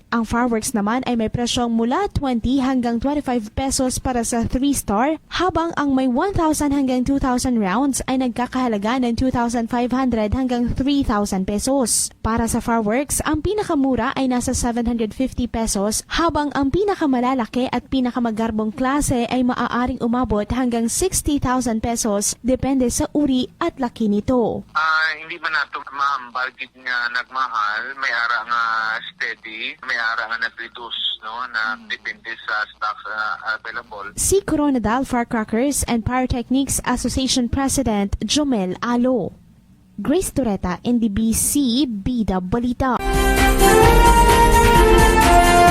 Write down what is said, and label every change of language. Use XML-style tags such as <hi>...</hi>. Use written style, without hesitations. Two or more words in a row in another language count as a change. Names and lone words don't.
<tl>Ang fireworks naman ay may presyong mula 20 hanggang 25 pesos para sa 3-star, habang ang may 1,000 hanggang 2,000 rounds ay nagkakahalaga ng 2,500 hanggang 3,000 pesos. Para sa fireworks, ang pinakamura ay nasa 750 pesos, habang ang pinakamalalaki at pinakamagarbong klase ay maaaring umabot hanggang 60,000 pesos depende sa uri at laki nito.</tl> <hil>Hindi ba nato ma'am, budget nga nagmahal, may ara nga steady, may ara nga nag-reduce, no, na depende sa stocks available.</hil> <tl>Si Coronadal Firecrackers and Pyrotechnics Association President Jomel Alo. Grace Toreta, NDBC, Bida Balita.</tl>